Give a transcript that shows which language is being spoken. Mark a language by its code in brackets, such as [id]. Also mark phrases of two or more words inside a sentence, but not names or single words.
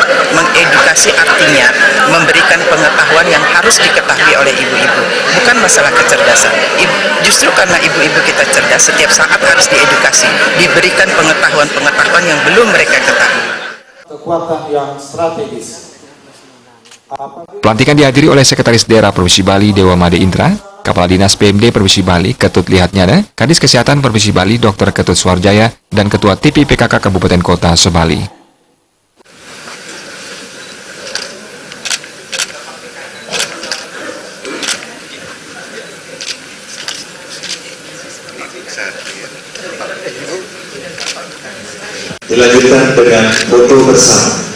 [id] Mengedukasi artinya memberikan pengetahuan yang harus diketahui oleh ibu-ibu, bukan masalah kecerdasan. Justru karena ibu-ibu kita cerdas, setiap saat harus diedukasi, diberikan pengetahuan-pengetahuan yang belum mereka ketahui. Kekuatan yang strategis. Pelantikan dihadiri oleh Sekretaris Daerah Provinsi Bali Dewa Made Indra, Kepala Dinas PMD Provinsi Bali Ketut Lihat Nyana, Kadis Kesehatan Provinsi Bali Dr. Ketut Suarjaya, dan Ketua TP PKK Kabupaten Kota Sebali. Dilanjutkan dengan foto bersama.